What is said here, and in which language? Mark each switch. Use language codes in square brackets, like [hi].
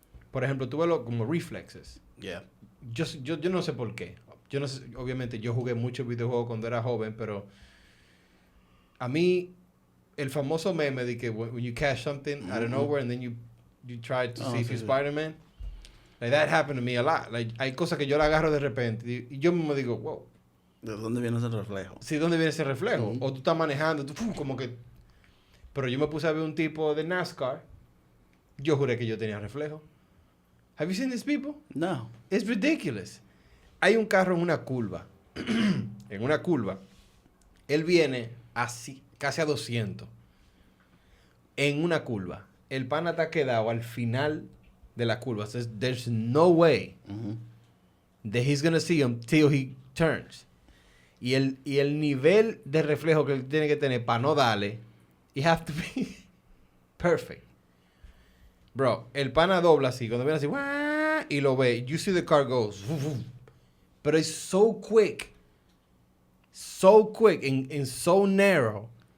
[es] Por ejemplo, tú ves como reflexes. [en] Yeah. [es] Yo no sé por qué. Yo no sé, obviamente yo jugué muchos videojuegos cuando era joven, pero a mí el famoso meme de que [en] when you catch something out of nowhere and then you try to see if [es] sí, [en] you're [es] sí. [en] Spider-Man, like that happened to me a lot. [es] Like, hay cosas que yo la agarro de repente y yo mismo digo, wow, ¿De dónde viene ese reflejo? ¿sí dónde viene ese reflejo? Ujú. O tú estás manejando, tú, como que... Pero yo me puse a ver un tipo de NASCAR, yo juré que yo tenía reflejo. [en] Have you seen these people? No. It's ridiculous. [es] Hay un carro en una curva. En una curva. Él viene así, casi a 200. En una curva. El pana está quedado al final de la curva. [en] Says, there's no way Ujú. that he's gonna see him till he turns. [es] Y el nivel de reflejo que él tiene que tener para no darle, [en] you have to be perfect. [es] Bro, el pana dobla así, cuando viene así, ¡guau! Y lo ve, [en] you see the car goes, pero it's so quick and so narrow.